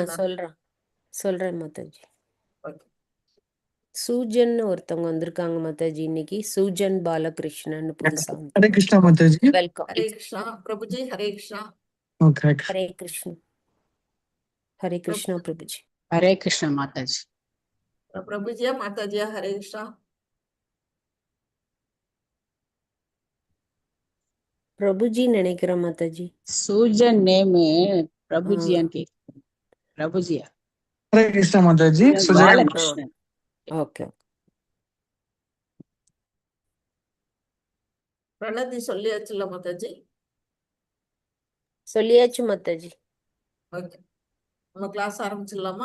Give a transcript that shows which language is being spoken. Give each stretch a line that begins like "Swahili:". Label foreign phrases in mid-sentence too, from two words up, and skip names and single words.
Tamil: சொல்றேன் மாதாஜி. ஓகே. சூஜன் ஒருத்தவங்க வந்திருக்காங்க மாதாஜி இன்னைக்கு. சூஜன் பாலகிருஷ்ணன் புதுசா. ஹரே கிருஷ்ணா மாதாஜி. வெல்கம். ஹரே கிருஷ்ணா பிரபுஜி. ஹரே கிருஷ்ணா. ஹரே கிருஷ்ணா. ஹரே கிருஷ்ணா பிரபுஜி.
Hindi: हरे कृष्णा माताजी.
Tamil: பிரபுஜியா மாதாஜியா? ஹரே கிருஷ்ணா. பிரபுஜி நினைக்கிறேன் மாதாஜி.
Hindi: सूजन नेम प्रभु जी के प्रभु जी.
Tamil: ஹரே கிருஷ்ணா மாதாஜி. बालकृष्णन. ஓகே. பிரணதி சொல்லியாச்சுல்ல மாதாஜி? சொல்லியாச்சு மாதாஜி. ஓகே, நம்ம கிளாஸ் ஆரம்பிச்சிடலாமா?